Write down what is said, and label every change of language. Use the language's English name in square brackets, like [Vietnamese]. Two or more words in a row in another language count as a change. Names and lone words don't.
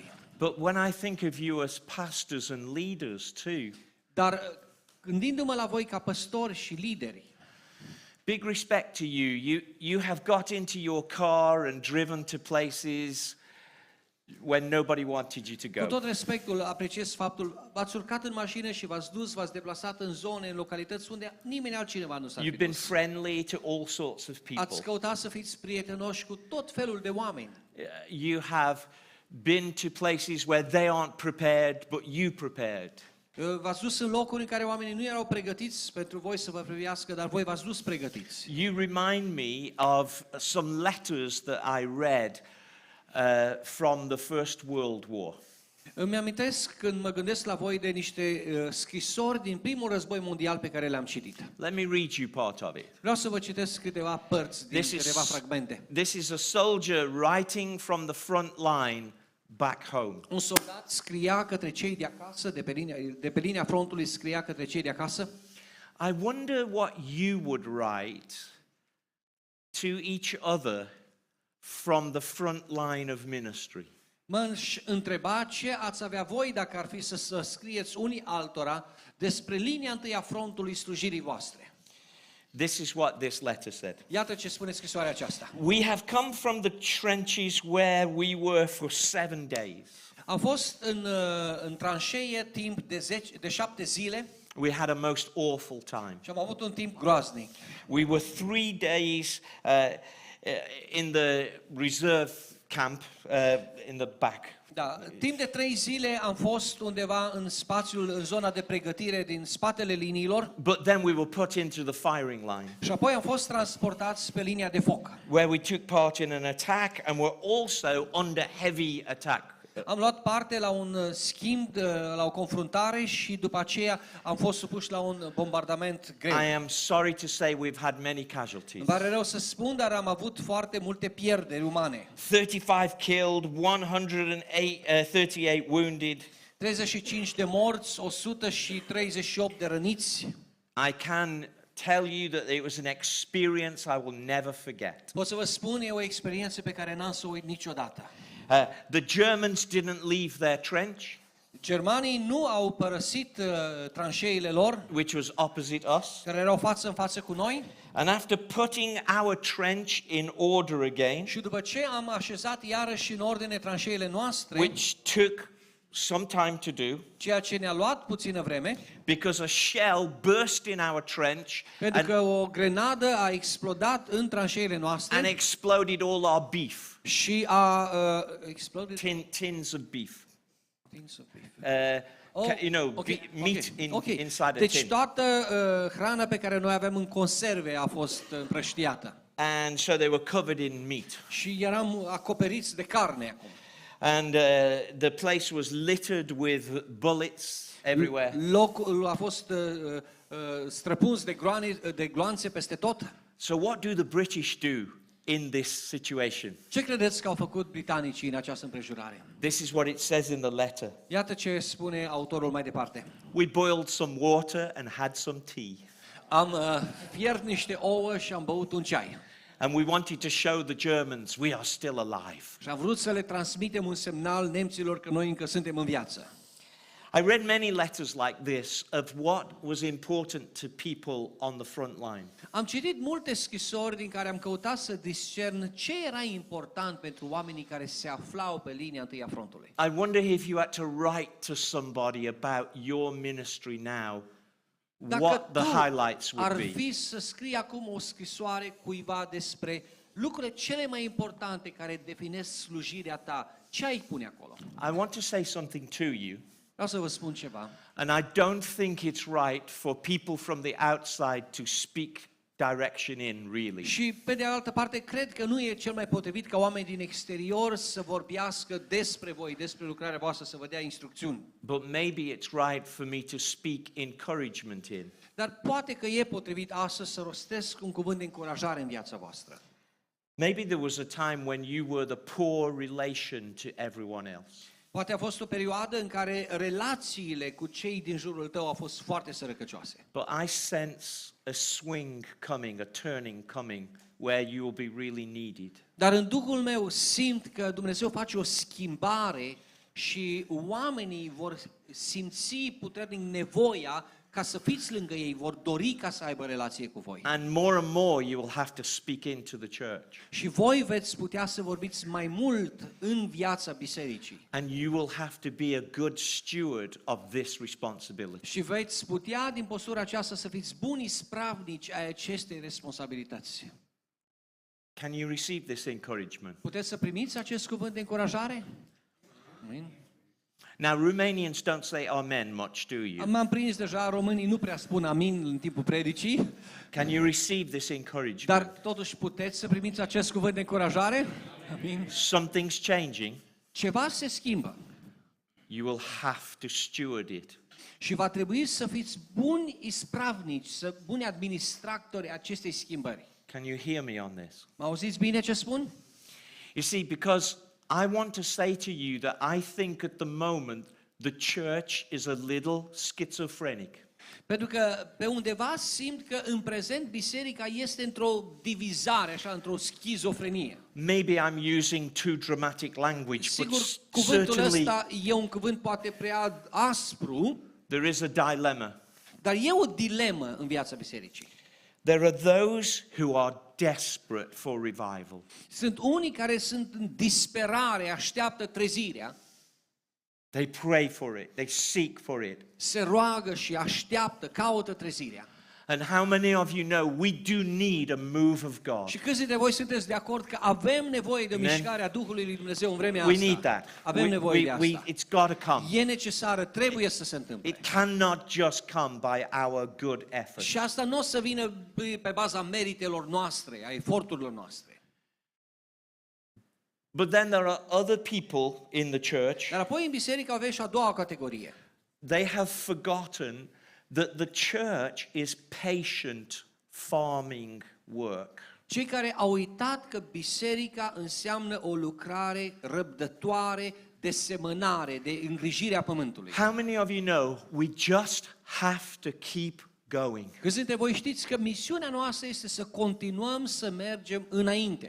[English] But when I think of you as pastors and leaders too, [Romanian] Dar gândindu-mă la voi ca păstori și lideri, [English] big respect to you. You have got into your car and driven to places when nobody wanted you to [Romanian] cu [English] go. [Romanian] tot respectul, apreciez faptul, v-ați urcat în mașină și v-ați dus, v-ați deplasat în zone, în localități unde nimeni altcineva nu s-ar fi [English] You've been [Romanian] dus. [English] friendly to all sorts of [Romanian] Ați [English] people. [Romanian] căutat să fiți prietenoși cu tot felul de oameni. [English] You have been to places where they aren't prepared, but you prepared. [Romanian] V-ați dus în locuri în care oamenii nu erau pregătiți pentru voi să vă privească, dar voi v-ați dus pregătiți. [English] You remind me of some letters that I read from the First World War. [Romanian] Îmi amintesc când mă gândesc la voi de niște scrisori din primul război mondial pe care le-am citit. [English] Let me read you part of it. [Romanian] Vreau să vă citesc câteva părți din câteva fragmente. [English] This is a soldier writing from the front line back home. [Romanian] Un soldat scria către cei de acasă, de pe linia frontului scria către cei de acasă. [English] I wonder what you would write to each other from the front line of ministry. [Romanian] Mă întreba ce ați avea voi dacă ar fi să scrieți unii altora despre linia întâi a frontului slujirii voastre. [English] This is what this letter said. [Romanian] Iată ce spune scrisoarea aceasta. [English] We have come from the trenches where we were for 7 days. [Romanian] Am fost în tranșee timp de 7 zile. [English] We had a most awful time. [Romanian] Și am avut un timp groaznic. [English] We were 3 days in the reserve camp in the back. [Romanian] Da, timp de 3 zile am fost undeva în spațiul, în zona de pregătire din spatele liniilor [English] But then we were put into the firing line, [Romanian] și apoi am fost transportați pe linia de foc. [English] where we took part in an attack and were also under heavy attack. [Romanian] Am luat parte la un schimb, la o confruntare și după aceea am fost supuși la un bombardament greu. [English] I am sorry to say we've had many casualties. [Romanian] Îmi pare rău să spun, dar am avut foarte multe pierderi umane. [English] 35 killed, 138 wounded. [Romanian] 35 de morți, 138 de răniți. [English] I can tell you that it was an experience I will never forget. [Romanian] Pot să vă spun, e o experiență pe care n-am să o uit niciodată. [English] The Germans didn't leave their trench, [Romanian] Germanii nu au părăsit tranșeile lor, [English] which was opposite us. [Romanian] care erau față în față cu noi, [English] And after putting our trench in order again, [Romanian] și după ce am așezat iarăși în ordine tranșeile noastre, [English] which took some time to do, [Romanian] ceea ce ne-a luat puțină vreme, [English] because a shell burst in our trench [Romanian] pentru că o grenadă a explodat în tranșeile [English] and [Romanian] noastre [English] exploded all our beef, [Romanian] și a exploded [English] tins of beef. Oh, You know, okay, meat okay. inside a [Romanian] Deci [English] tin. [Romanian] toată hrana pe care noi aveam în conserve a fost împrăștiată [English] And so they were covered in meat. [Romanian] și eram acoperiți de carne acum. [English] And the place was littered with bullets everywhere. [Romanian] Locul a fost străpuns de gloanțe peste tot. [English] So what do the British do in this situation? [Romanian] Ce credeți că au făcut britanicii în această împrejurare? [English] This is what it says in the letter. [Romanian] Iată ce spune autorul mai departe. [English] We boiled some water and had some tea. [Romanian] Am fiert niște ouă și am băut un ceai. [English] And we wanted to show the Germans we are still alive. [Romanian] Și am vrut să le transmitem un semnal nemților că noi încă suntem în viață. [English] I read many letters like this of what was important to people on the front line. [Romanian] Am citit multe scrisori din care am căutat să discern ce era important pentru oamenii care se aflau pe linia întâi a frontului. [English] I wonder if you had to write to somebody about your ministry now, what the highlights would [Romanian] ar [English] be. [Romanian] fi să scrii acum o scrisoare cuiva despre lucrurile cele mai importante care definesc slujirea ta, ce ai pune acolo? [English] I want to say something to you. [Romanian] Vreau să vă spun ceva. [English] And I don't think it's right for people from the outside to speak direction in, really. [Romanian] Și pe de altă parte, cred că nu e cel mai potrivit ca oameni din exterior să vorbească despre voi, despre lucrarea voastră, să vă dea instrucțiuni. [English] But maybe it's right for me to speak encouragement in. [Romanian] Dar poate că e potrivit astăzi să rostesc un cuvânt de încurajare în viața voastră. [English] Maybe there was a time when you were the poor relation to everyone else. [Romanian] Poate a fost o perioadă în care relațiile cu cei din jurul tău au fost foarte sărăcăcioase. [English] But I sense a swing coming, a turning coming, where you will be really needed. [Romanian] Dar în Duhul meu simt că Dumnezeu face o schimbare și oamenii vor simți puternic nevoia ca să fiți lângă ei, vor dori ca să aibă relație cu voi. [English] And more you will have to speak into the church. [Romanian] Și voi veți putea să vorbiți mai mult în viața bisericii. [English] And you will have to be a good steward of this responsibility. [Romanian] Și veți putea din postura aceasta să fiți buni spravnici ai acestei responsabilități. [English] Can you receive this encouragement? [Romanian] Puteți să primiți acest cuvânt de încurajare? Amin. [English] Now, Romanians don't say amen much, do you? [Romanian] M-am prins deja, românii nu prea spun amin în timpul predicii, [English] Can you receive this encouragement? [Romanian] dar totuși puteți să primiți acest cuvânt de încurajare? Amin. [English] Something's changing. [Romanian] Ceva se schimbă [English] You will have to steward it. [Romanian] și va trebui să fiți buni ispravnici, buni administratori acestei schimbări. [English] Can you hear me on this? [Romanian] Mă auziți bine ce spun? [English] You see, because I want to say to you that I think at the moment the church is a little schizophrenic. [Romanian] Pentru că pe undeva simt că în prezent biserica este într-o divizare, așa, într-o schizofrenie. [English] Maybe I'm using too dramatic language, [Romanian] Sigur, [English] but [Romanian] cuvântul [English] certainly [Romanian] ăsta e un cuvânt poate prea aspru, [English] there is a dilemma. [Romanian] dar e o dilemă în viața bisericii. [English] There are those who are desperate for revival. [Romanian] Sunt unii care sunt în disperare, așteaptă trezirea, [English] They pray for it, they seek for it. [Romanian] se roagă și așteaptă, caută trezirea. [English] And how many of you know we do need a move of God? [Romanian] Și câți dintre voi sunteți de acord că avem nevoie de [English] Amen. [Romanian] mișcarea Duhului lui Dumnezeu în vremea [English] We [Romanian] asta? [English] need that. [Romanian] Avem nevoie de asta. [English] It's got to come. [Romanian] E necesară, trebuie să se întâmple. [English] It cannot just come by our good efforts. [Romanian] Și asta nu o să vină pe baza meritelor noastre, a eforturilor noastre. [English] But then there are other people in the church. [Romanian] Dar apoi în biserică avem și a doua categorie. [English] They have forgotten that the church is patient farming work. [Romanian] Cei care au uitat că biserica înseamnă o lucrare răbdătoare de semănare, de îngrijirea pământului. [English] How many of you know we just have to keep going? [Romanian] Câți dintre voi știți că misiunea noastră este să continuăm să mergem înainte.